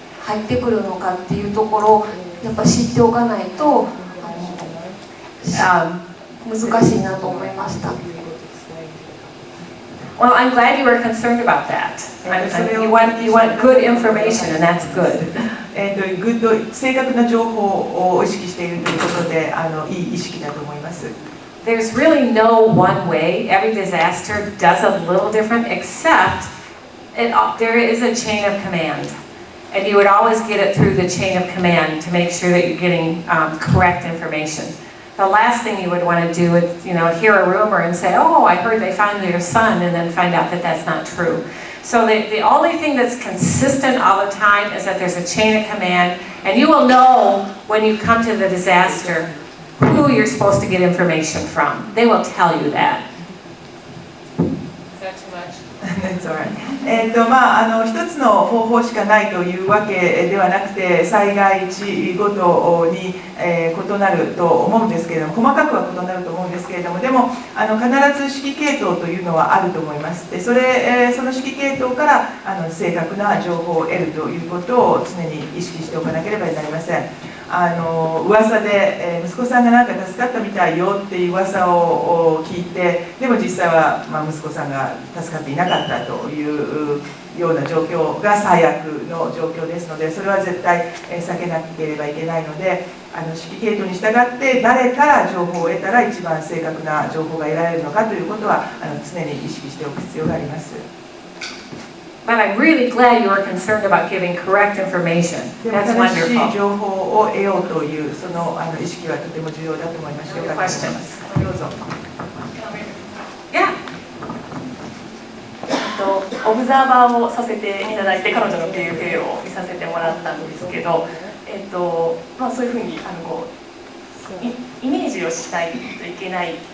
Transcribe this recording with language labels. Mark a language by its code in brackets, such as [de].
[ja] 入ってくるのかっていうところをやっぱ知っておかないと難しいなと思いました。 [en] Well, I'm glad you were concerned about that. You want good information, and that's good. 正確な情報を意識しているということで、いい意識だと思います。 There's really no one way. Every disaster does a little different, except there is a chain of command. And you would always get it through the chain of command to make sure that you're getting correct information. The last thing you would want to do is, hear a rumor and say, oh, I heard they found your son, and then find out that that's not true. So the only thing that's consistent all the time is that there's a chain of command, and you will know when you come to the disaster who you're supposed to get information from. They will tell you that. Is that too much? That's all right. [ja] 一つの方法しかないというわけではなくて、災害地ごとに異なると思うんですけれども、細かくは異なると思うんですけれども、でも必ず指揮系統というのはあると思います。でその指揮系統から正確な情報を得るということを常に意識しておかなければなりません。噂で、息子さんがなんか助かったみたいよっていう噂を聞いて、でも実際は、息子さんが助かっていなかったというような状況が最悪の状況ですので、それは絶対避けなければいけないので、指揮系統に従って誰から情報を得たら一番正確な情報が得られるのかということは常に意識しておく必要があります。 [en] But I'm really glad you were concerned about giving correct information. That's wonderful. [ja] 正しい情報を得ようというその意識はとても重要だと思いました。よかったと思います。どうぞ。 [en] Yeah. [ja] オブザーバーをさせていただいて、彼女の PFA を見させてもらったんですけど、そういうふうにイメージをしたいといけない。